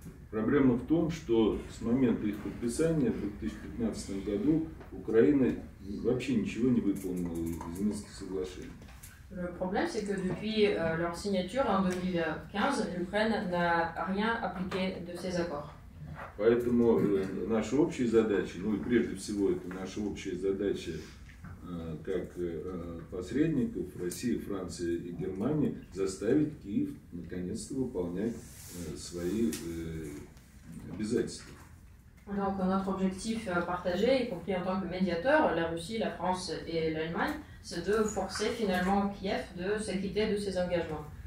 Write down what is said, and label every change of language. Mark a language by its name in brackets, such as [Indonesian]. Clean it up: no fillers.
[Russian] Проблема в том, что с момента их подписания в 2015 году Украина вообще ничего не выполнила из Минских соглашений. [French] Le problème, c'est que depuis leur signature en 2015, l'Ukraine n'a rien appliqué de ces accords. [Russian] Поэтому наша общая задача, ну и прежде всего это наша общая задача как посредников России, Франции и Германии, заставить Киев наконец-то выполнять свои обязательства. [French] Donc notre objectif partagé, y compris en tant que médiateur, la Russie, la France et l'Allemagne, c'est de forcer finalement Kiev de s'acquitter de ses engagements.